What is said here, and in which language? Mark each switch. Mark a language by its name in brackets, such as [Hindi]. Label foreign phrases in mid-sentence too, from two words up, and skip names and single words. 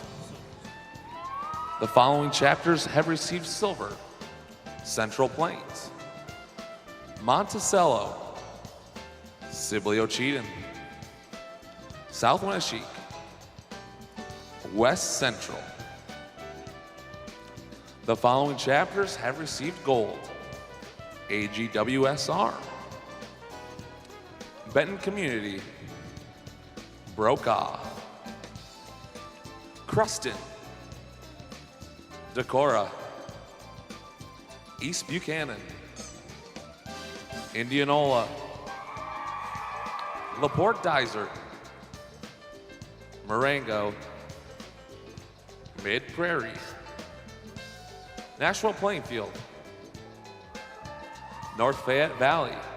[English] The following chapters have received silver: Central Plains, Monticello, Sibley-Ocheyedan, South Wenatchee, West Central. The following chapters have received gold: AGWSR, Benton Community, Brokaw, Cruston, Decorah, East Buchanan, Indianola, LaPorte Dysart, Marengo, Mid-Prairie, Nashua Plainfield, North Fayette Valley,